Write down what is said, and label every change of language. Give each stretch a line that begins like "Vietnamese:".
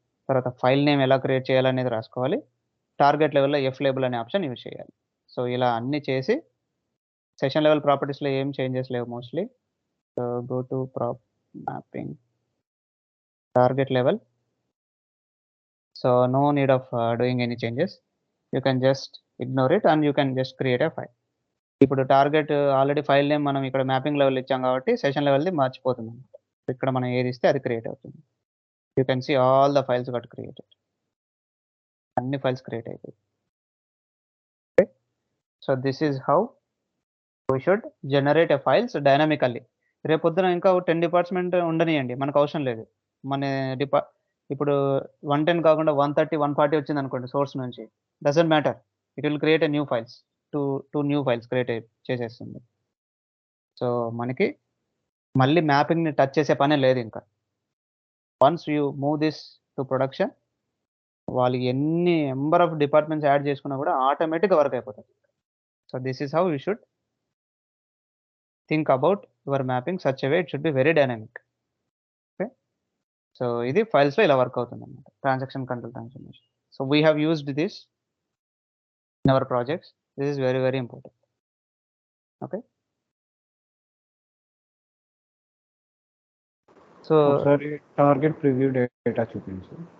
Telugu: తర్వాత file name ఎలా create చేయాలనేది రాసుకోవాలి. టార్గెట్ లెవెల్‌లో ఫ్లేబుల్ అనే ఆప్షన్ యూజ్ చేయాలి. సో ఇలా అన్నీ చేసి సెషన్ లెవెల్ ప్రాపర్టీస్‌లో ఏం చేంజెస్ లేవు mostly.
English: So go to mapping target level. So no need of doing any changes. You can just ignore it and you can just create a file.
Telugu: ఇప్పుడు target already file name మనం ఇక్కడ mapping level ఇచ్చాం కాబట్టి session లెవెల్‌ది మర్చిపోతుంది. ఇక్కడ మనం ఏది ఇస్తే అది క్రియేట్ అవుతుంది.
English: You can see all the files got created.
Telugu: అన్ని ఫైల్స్ క్రియేట్ అయితాయి. Okay.
English: So this is how we should generate a files dynamically.
Telugu: రేపొద్దున ఇంకా 10 డిపార్ట్మెంట్ ఉండనియండి, మనకు అవసరం లేదు. మన ఇప్పుడు 110 కాకుండా 130, 140 వచ్చిందనుకోండి సోర్స్ నుంచి,
English: Doesn't matter. It will create a new files.
Telugu: 2 new files create చేసేస్తుంది. సో మనకి మళ్ళీ మ్యాపింగ్‌ని టచ్ చేసే పనే లేదు ఇంకా.
English: once you move this to production,
Telugu: వాళ్ళు ఎన్ని నంబర్ ఆఫ్ డిపార్ట్మెంట్స్ యాడ్ చేసుకున్నా కూడా ఆటోమేటిక్‌గా వర్క్ అయిపోతది.
English: So this is how you should think about your mapping such a way it should be very dynamic. Okay.
Telugu: So ఇది files లో ఇలా work అవుతుంది అన్నమాట transaction control transformation.
English: So we have used this in our projects. This is very very important. Okay. So
Telugu: ఒకసారి target preview data చూపించు.